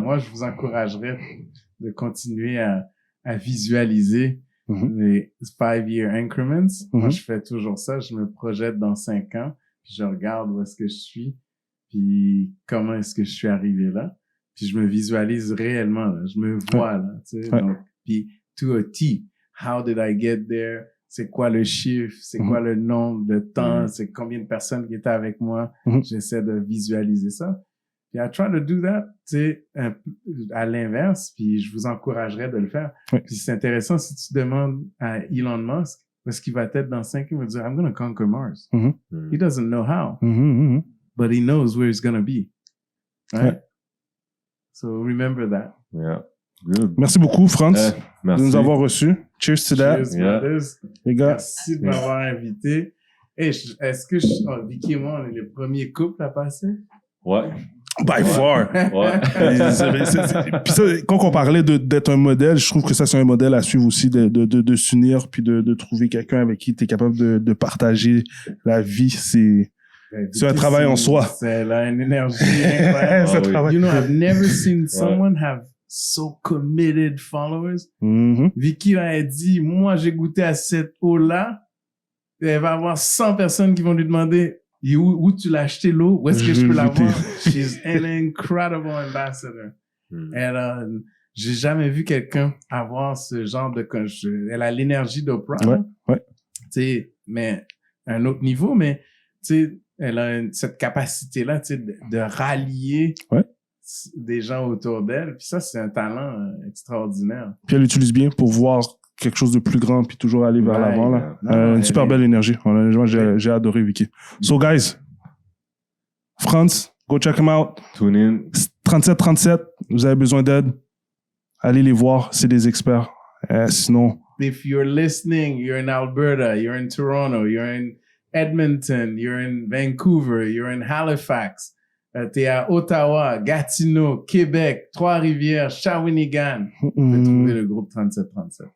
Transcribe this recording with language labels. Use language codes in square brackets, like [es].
[fr] Moi, je vous encouragerais de continuer à visualiser les [en] 5-year increments. [fr] Moi, je fais toujours ça. Je me projette dans 5 ans. Puis je regarde où est-ce que je suis, puis comment est-ce que je suis arrivé là. Puis je me visualise réellement, là. Je me vois, là, tu sais. Donc, puis [en] to a T, how did I get there? [fr] C'est quoi le chiffre? C'est quoi le nombre de temps? C'est combien de personnes qui étaient avec moi? J'essaie de visualiser ça. Puis [en] I try to do that, [fr] tu sais, à l'inverse, puis je vous encouragerais de le faire. Puis c'est intéressant si tu demandes à Elon Musk, parce qu'il va être dans 5 ans, il va dire, [en] I'm going to conquer Mars. He doesn't know how, but he knows where he's going to be. Right? So remember that. Yeah. Good. [fr] Merci beaucoup, Franz, merci de nous avoir reçus. [en] Cheers to that. Cheers, brothers. [fr] Les gars. Merci de m'avoir invité. Hey, est-ce que Vicky et moi, on est les premiers couples à passer? Ouais. [en] By far. [fr] Ouais. Puis ça, quand on parlait d'être un modèle, je trouve que ça, c'est un modèle à suivre aussi, de s'unir, puis de trouver quelqu'un avec qui tu es capable de partager la vie. C'est un travail en soi. C'est là une énergie incroyable. [en] You know, I've never seen someone have so committed followers. [fr] Vicky a dit, moi, j'ai goûté à cette eau-là. Elle va avoir 100 personnes qui vont lui demander, où tu l'as acheté l'eau? Où est-ce que je peux l'avoir? [en] She's an incredible ambassador. [fr] J'ai jamais vu quelqu'un avoir ce genre de... Elle a l'énergie d'Oprah. Tu sais, mais à un autre niveau, mais tu sais, elle a cette capacité-là, tu sais, de rallier des gens autour d'elle. Puis ça, c'est un talent extraordinaire. Puis elle l'utilise bien pour voir quelque chose de plus grand puis toujours aller vers l'avant là. Une super belle énergie. Honnêtement, j'ai adoré Vicky. [en] So guys, Franz, go check him out. Tune in. [fr] 3737, vous avez besoin d'aide, allez les voir, c'est des experts. Sinon, [en] if you're listening, you're in Alberta, you're in Toronto, you're in Edmonton, you're in Vancouver, you're in Halifax, [fr] t'es à [en] Ottawa, Gatineau, Québec, Trois-Rivières, Shawinigan. [fr] Vous pouvez trouver le groupe 3737.